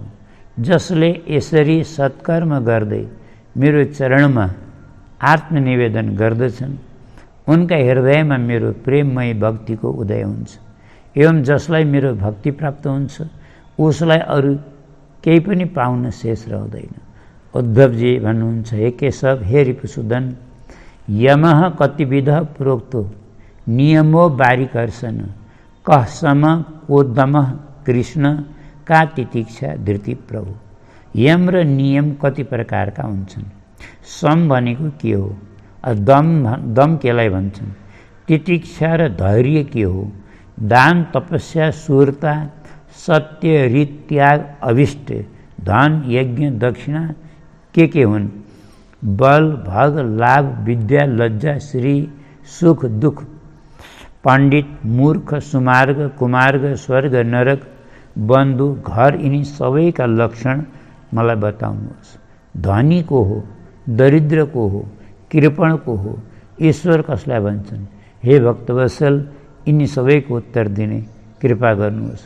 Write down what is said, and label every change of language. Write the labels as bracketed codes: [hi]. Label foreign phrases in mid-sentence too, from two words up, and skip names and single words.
[ne] जसले यसरी सत्कर्म गर्दै मेरो चरणमा आत्मनिवेदन गर्दछन्, उनका हृदयमा मेरो प्रेममय भक्तिको उदय हुन्छ। एवं जसलाई मेरो भक्ति प्राप्त हुन्छ, उसलाई अरू केही पनि पाउन शेष रहँदैन। उद्धवजी भन्नुहुन्छ, [sa] हे केशव, हे रिपुसूदन, यमः कतिविध प्रोक्तो नियमो बारिकर्षण कः सम को दमः कृष्ण का तितिक्षा धृति प्रभु। [ne] यम र नियम कति प्रकारका हुन्छन्। सम भनेको के हो? दम केलाई भन्छन्? तितिक्षा र धैर्य के हो? दान तपस्या शूरता सत्य रीत त्याग अभिष्ट धन यज्ञ दक्षिणा के हुन्? बल भग लाभ विद्या लज्जा श्री सुख दुख पण्डित मूर्ख सुमार्ग कुमार्ग स्वर्ग नरक बन्धु घर यिनी सबैका लक्षण मलाई बताउनुहोस्। धनी को हो? दरिद्र को हो? कृपण को हो? ईश्वर कसलाई भन्छन्? हे भक्तवत्सल, यिनी सबैको उत्तर दिने कृपा गर्नुहोस्।